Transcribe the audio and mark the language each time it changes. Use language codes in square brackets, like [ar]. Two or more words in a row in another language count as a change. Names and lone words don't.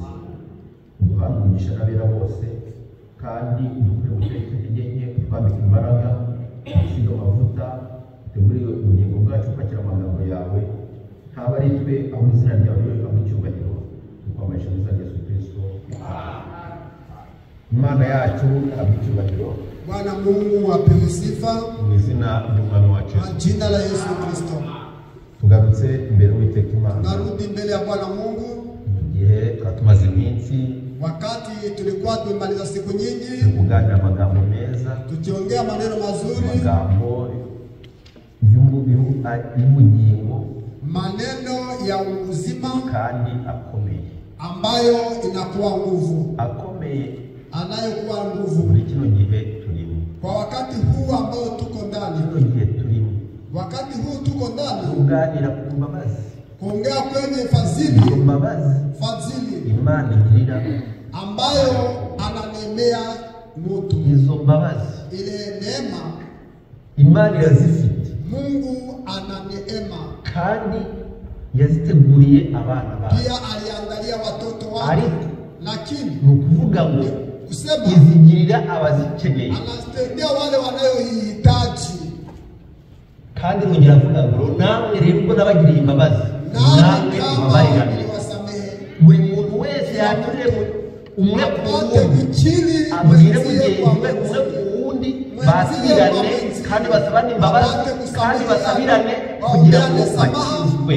[rw] Uduhana umugisha n'abera bose, kandi dukure guteka intege nke, twambika imbaraga, dusiga amavuta, dutegure ubugingo bwacu kwakira amagambo yawe. Ntaba ari twe, aho izina ryawe rihabwa icyubahiro, tukwambaje mu izina rya Yesu Kristo. Imana yacu ihabwa icyubahiro. [sw] Bwana Mungu apewe sifa [rw] mu izina ry'umwami wacu [sw] kwa jina la Yesu Kristo. [rw] Tugarutse imbere y'Uwiteka Imana, [sw] narudi mbele ya Bwana Mungu [rw] mu gihe twatumaze iminsi, [sw] wakati tulikuwa tumemaliza siku nyingi [rw] kuganira amagambo meza, [sw] tukiongea maneno mazuri, [rw] amagambo y'ubugingo, [sw] maneno ya uzima [rw] kandi akomeye. [sw] ambayo inakuwa nguvu, [rw] akomeye [sw] anayokuwa nguvu [rw] muri kino gihe turimo, [sw] kwa wakati huu ambao tuko ndani, [rw] kino gihe turimo, [sw] wakati huu tuko ndani, [rw] kuganira ku mbabazi, [sw] kuongea kwenye fadhili, [rw] mbabazi [sw] fadhili [rw] Imana igirira, [sw] ambayo ananemea mtu. [rw] izo mbabazi [sw] Ile neema [rw] Imana yazifite, [sw] Mungu ana neema [rw] kandi yaziteguriye abana bawe, [sw] pia aliandalia watoto wake, [rw] ariko [sw] lakini [rw] ni ukuvuga ngo [sw] kusema [rw] izigirira abazikeneye, [sw] anasaidia wale wanayohitaji. [rw] kandi nongera avuga ngo namwe rero ubwo nabagiriye imbabazi namwe mubabarirane. Buri muntu wese yaturire umwe ku wundi, abwire mugenzi we umwe ku wundi, basubirane kandi basabane imbabazi kandi basabirane kugira ngo bakizwe,